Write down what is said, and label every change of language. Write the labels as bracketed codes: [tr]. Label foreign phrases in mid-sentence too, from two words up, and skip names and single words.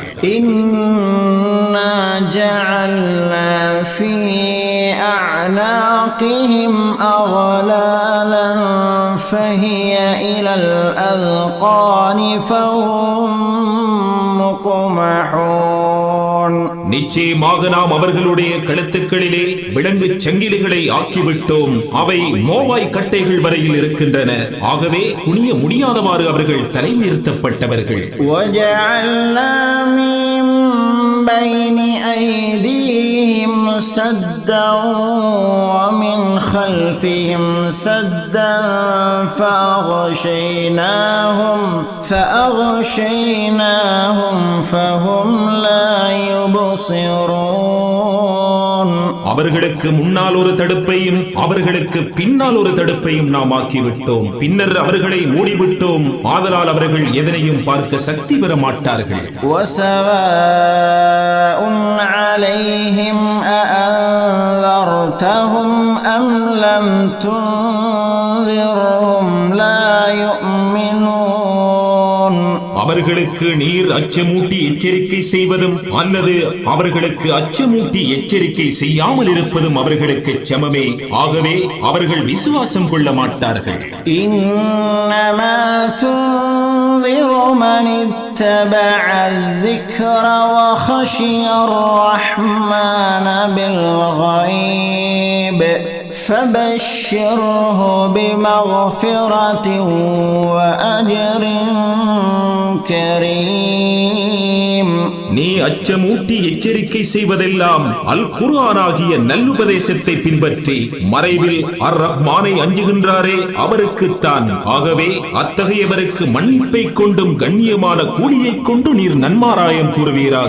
[ar] إنا جعلنا في أعناقهم أغلالا فهي إلى الأذقان فهم مقمحون. [ta] நிச்சயமாக நாம் அவர்களுடைய கழுத்துக்களிலே விலங்கு சங்கிலிகளை ஆக்கிவிட்டோம். அவை மோவாய் கட்டைகள் வரையில் இருக்கின்றன. ஆகவே குனிய முடியாதவாறு அவர்கள் தலை நிறுத்தப்பட்டவர்கள். [ar] وَجَعَلْنَا مِن بَيْنِ أَيْدِيهِمْ سَدًّا وَمِنْ خَلْفِهِمْ سَدًّا فَأَغْشَيْنَاهُمْ فَهُمْ لَا يُبْصِرُونَ. [ta] அவர்களுக்கு முன்னால் ஒரு தடுப்பையும் அவர்களுக்கு பின்னால் ஒரு தடுப்பையும் நாம் ஆக்கிவிட்டோம். பின்னர் அவர்களை மூடிவிட்டோம். ஆதலால் அவர்கள் எதனையும் பார்க்க சக்தி பெற மாட்டார்கள். [ar] وَسَوَاءٌ عَلَيْهِمْ أَأَنذَرْتَهُمْ أَمْ لَمْ تُنذِرْهُمْ لَا يُؤْمِنُونَ. [ta] அவர்களுக்கு நீர் அச்சமூட்டி எச்சரிக்கை செய்வதும் அல்லது அவர்களுக்கு அச்சமூட்டி எச்சரிக்கை செய்யாமல் இருப்பதும் அவர்களுக்கு சமமே. ஆகவே அவர்கள் விசுவாசம் கொள்ள மாட்டார்கள். [ar] إنما تنذر من اتبع الذِّكْرَ وَخَشِيَ الرَّحْمَنَ بِالْغَيْبِ فَبَشِّرْهُ بِمَغْفِرَةٍ وَأَجْرٍ كَرِيمٍ. [ta] நீ அச்சமூட்டி எச்சரிக்கை செய்வதெல்லாம் அல் குர்ஆன் ஆகிய நல்லுபதேசத்தை பின்பற்றி மறைவில் அர் ரஹ்மானை அஞ்சுகின்றாரே அவருக்குத்தான். ஆகவே அத்தகையவருக்கு மன்னிப்பை கொண்டும் கண்ணியமான கூலியை கொண்டு நீர் நன்மாராயம் கூறுவீராக.